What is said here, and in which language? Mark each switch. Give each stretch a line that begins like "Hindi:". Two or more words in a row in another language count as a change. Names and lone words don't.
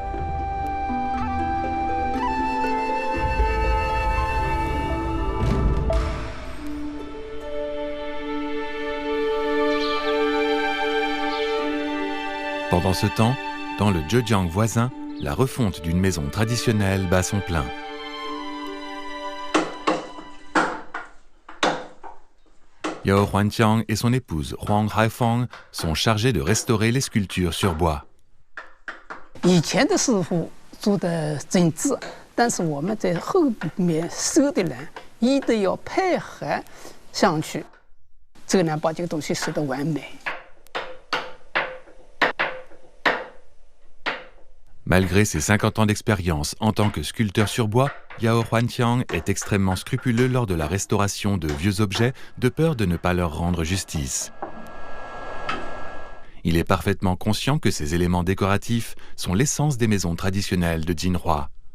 French: Pendant ce temps, dans le Zhejiang voisin, la refonte d'une maison traditionnelle bat son plein. Yao Huanqiang et son épouse Huang Haifeng sont chargés de restaurer les sculptures sur bois.
Chinese: 以前的师傅做的真挚，但是我们在后面收的人一定要配合上去，这能把这个东西收得完美。
French: Malgré ses 50 ans d'expérience en tant que sculpteur sur bois, Yao Huanqiang est extrêmement scrupuleux lors de la restauration de vieux objets, de peur de ne pas leur rendre justice. Il est parfaitement conscient que ces éléments décoratifs sont l'essence des maisons traditionnelles de Jinhua.